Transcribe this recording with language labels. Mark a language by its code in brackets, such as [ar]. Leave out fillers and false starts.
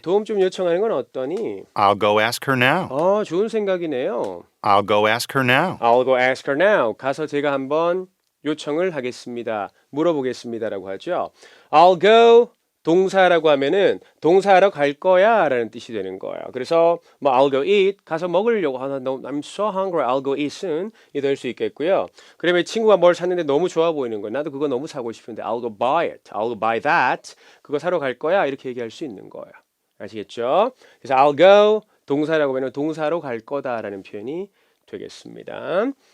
[ko] 도움 좀 요청하는 건 어떠니? [en] I'll go ask her now. [ko] 좋은 생각이네요. [en] I'll go ask her now. I'll go ask her now. [ko] 가서 제가 한번 요청을 하겠습니다. 물어보겠습니다라고 하죠. I'll go 동사라고 하면은 동사하러 갈 거야라는 뜻이 되는 거예요. 그래서 뭐 [en] I'll go eat [ko] 가서 먹으려고 [en] I'm so hungry. I'll go eat soon [ko] 이 될 수 있겠고요. 그러면 친구가 뭘 샀는데 너무 좋아 보이는 거예요. 나도 그거 너무 사고 싶은데 [en] I'll go buy it. I'll go buy that. [ko] 그거 사러 갈 거야 이렇게 얘기할 수 있는 거예요. 아시겠죠? 그래서 I'll go 동사라고 하면 동사로 갈 거다라는 표현이 되겠습니다.